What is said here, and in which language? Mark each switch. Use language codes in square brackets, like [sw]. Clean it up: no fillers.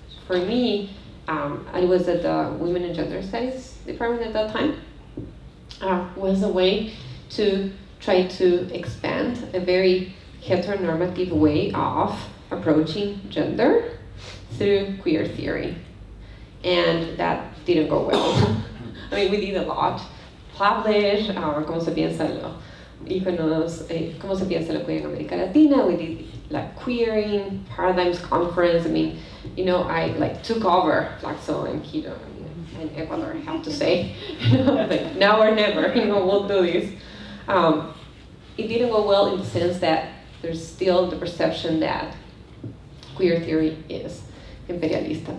[en] for me, I was at the Women and Gender Studies department at that time, was a way to try to expand a very heteronormative way of approaching gender through queer theory. And that didn't go well. I mean, we did a lot. [es] Publish, cómo se piensa lo íconos, cómo se piensa lo queer en América Latina. [en] We did like queering, paradigms conference. I mean, you know, I like took over Flaxo and Keto and Ecuador, I have to say. Like, now or never, you know, we'll do this. It didn't go well in the sense that there's still the perception that queer theory is imperialista.